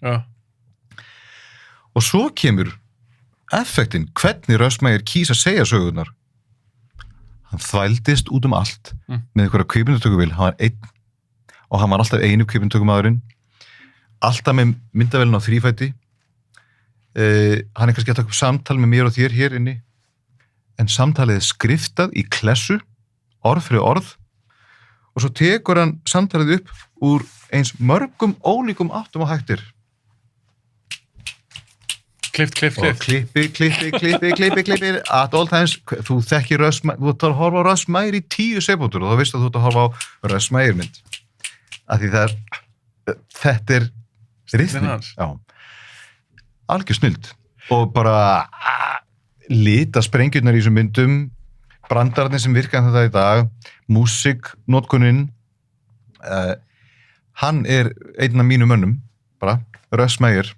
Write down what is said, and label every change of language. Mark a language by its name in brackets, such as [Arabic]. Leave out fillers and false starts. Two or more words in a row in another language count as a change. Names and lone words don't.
[Icelandic] og svo kemur effektin, hvernig Röstmægir kýs að segja sögurnar hann þvældist út allt með einhverja kvikmyndatökuvél, hann var einn og hann var alltaf einu kvikmyndatökumaðurinn alltaf með myndavélina á þrífæti hann kannski að taka upp samtal með mér og þér hér inni en samtalið skriftað í klessu orð fyrir orð og svo tekur hann samtalið upp úr eins mörgum ólíkum áttum og hættir Klift. og klippi [English] at all times, [Icelandic] þú þekkir Röstmægir þú ert að horfa á Röstmægir í 10 sekúndur og þá veistu að þú ert að horfa á Röstmægir mynd af því þetta er rithminn, algjör snilld og bara lita sprengjurnar í þessum myndum brandararnir sem virka þetta í dag músík, notkunin hann er einn af mínum mönnum bara, Röstmægir